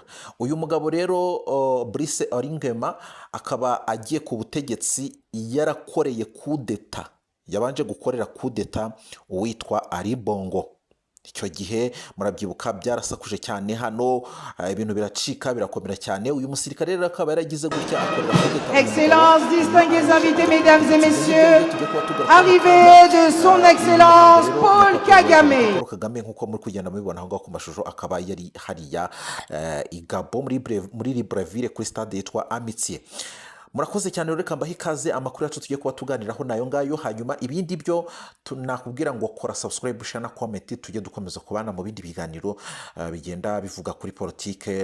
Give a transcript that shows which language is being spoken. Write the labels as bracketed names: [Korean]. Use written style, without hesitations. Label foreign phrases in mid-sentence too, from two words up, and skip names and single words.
[Kinyarwanda] Uyu mugabo rero Brice Oligui akaba agiye ku butegetsi yarakoreye kudeta, yabanje gukorera kudeta uwitwa Ali Bongo. Icyo gihe murabyibuka byarasakuje cyane hano, ibintu biracika birakomera cyane. Uyu musirikare rero akaba yaragize gutya akorera kudeta. [French] Excellence, distingués invités, mesdames et messieurs, arrivée de son excellence Paul Kagame. [Kinyarwanda] Paul Kagame nk'uko muri kugenda mubibona aho ku mashusho, akaba yari hariya i Gabo muri Libreville kuri stade yitwa Amitié. Murakoze cyane, reka mbahe ikaze. Amakuru yacu tugiye kuba tuganiraho nayo ngayo. Hanyuma ibindi byo nakubwira ngo kora [English] subscribe, share [Kinyarwanda] na comment, tujye dukomeza kubana mu bindi biganiro bigenda bivuga kuri politike.